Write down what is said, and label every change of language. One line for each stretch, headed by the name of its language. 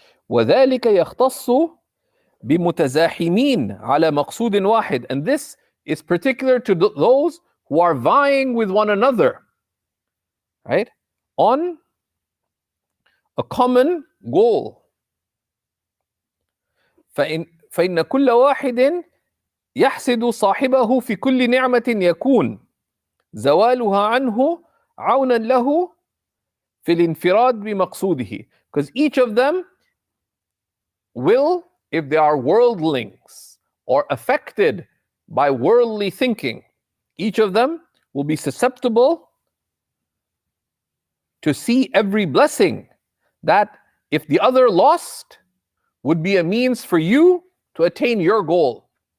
Arabic: وذلك يختص بمتزاحمين على مقصود واحد.
English: And this is particular to those who are vying with one another, right, on a common goal.
Arabic: فإن كل واحد يحسد صاحبه في كل نعمة يكون زوالها عنه عونا له في الانفراد بمقصوده.
English: Because each of them will, if they are worldlings or affected by worldly thinking, each of them will be susceptible to see every blessing that, if the other lost, would be a means for you to attain your goal.